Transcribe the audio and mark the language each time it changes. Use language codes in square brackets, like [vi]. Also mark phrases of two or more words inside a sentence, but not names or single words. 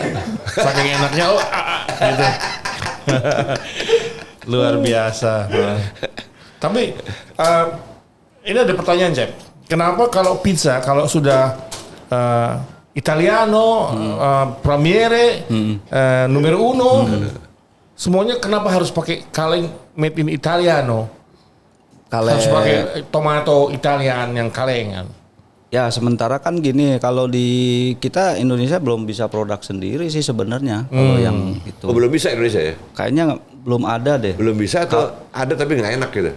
[id] Saking enaknya gitu. Luar biasa. Tapi ini ada pertanyaan, Cep. Kenapa kalau pizza kalau sudah Italiano, Premiere, [it] numero uno, [id] semuanya kenapa harus pakai kaleng [en] made in [id] Italiano? Harus pakai [en] tomato Italian [id] yang kalengan. Ya sementara kan gini, kalau di kita Indonesia belum bisa produk sendiri sih sebenarnya kalau yang itu. Oh, belum bisa Indonesia ya? Kayaknya belum ada deh. Belum bisa atau ada tapi nggak enak gitu?